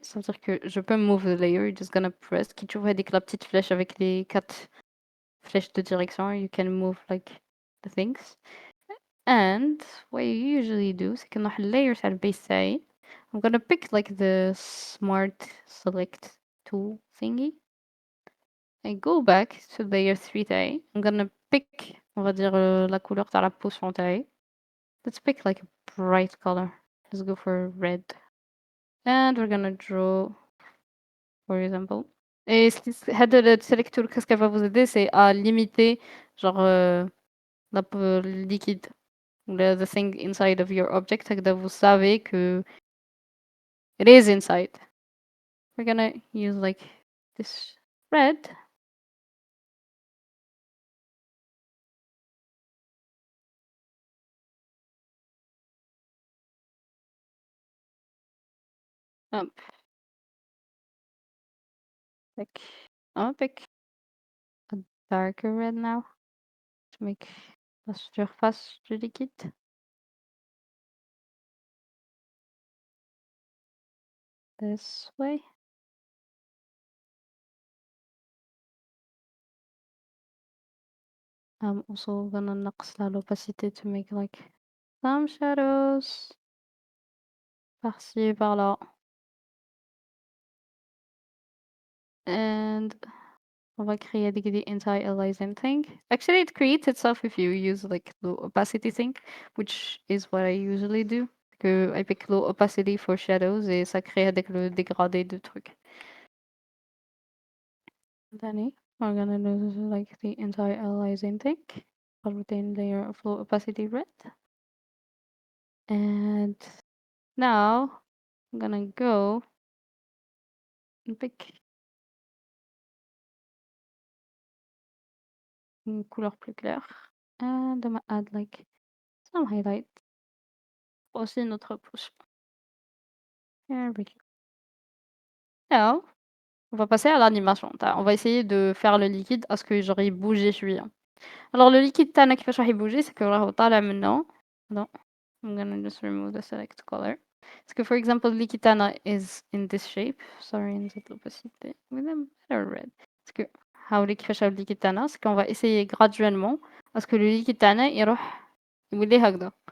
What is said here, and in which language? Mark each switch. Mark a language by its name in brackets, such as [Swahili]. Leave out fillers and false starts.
[French] Ça veut dire que je peux [English] move the layer. You're just gonna press. [French] Qui tu vois avec la petite flèche avec les 4 flèches de direction. [English] You can move like the things. And what you usually do [French] c'est que [Arabic] نروح [English] layers [Arabic] على البيس تاعي. [English] I'm gonna pick like the smart select tool thingy. I go back to layer 3 [Arabic] تاعي. [English] I'm gonna pick [French] on va dire la couleur [Arabic] تاع [French] la potion [English] تاعي. Let's pick like a bright color. Let's go for red. And we're gonna draw, for example. [French] Et [Arabic] هذا ال [French] select tool qu'est-ce qu'elle va vous aider c'est à limiter genre le liquide [English] the thing inside of your object [Arabic] هكذا [French] vous savez que [English] it is inside. We're gonna use like this red. Hop. Like, I'll pick a darker red now to make [French] la surface du liquide. [English] This way. I'm also gonna [Arabic] نقص [English] l'opacité to make like some shadows. [French] Par-ci, par-là. [English] And [French] on va créer [English] the anti-aliasing thing. Actually, it creates itself if you use like low opacity thing, which is what I usually do. [French] Que [English] I pick low opacity for shadows [French] et ça crée avec le dégradé de trucs. [English] Then we're gonna do like the anti-aliasing thing. Retain layer of low opacity red. And now I'm gonna go and pick [French] une couleur plus claire. [English] And I'm gonna add like some highlight. [French] Aussi notre potion. [English] There we go. [French] Now, on va passer à l'animation. On va essayer de faire le liquide à ce que genre il bouge شوية. Alors le liquide [Arabic] تاعنا كيفاش راح يبوجي [French] c'est que [Arabic] راهو طالع منه. [English] Non, I'm gonna just remove the select color. [French] Parce que [English] for example [French] le liquide [Arabic] تاعنا [English] is in this shape. Sorry [Arabic] نزيد [English] l'opacité. with a better red. [French] Parce que [Arabic] هاولي كيفاش راهو الليكيد تاعنا [French] c'est qu'on va essayer graduellement à ce que le liquide [Arabic] تاعنا يروح يولي هكذا.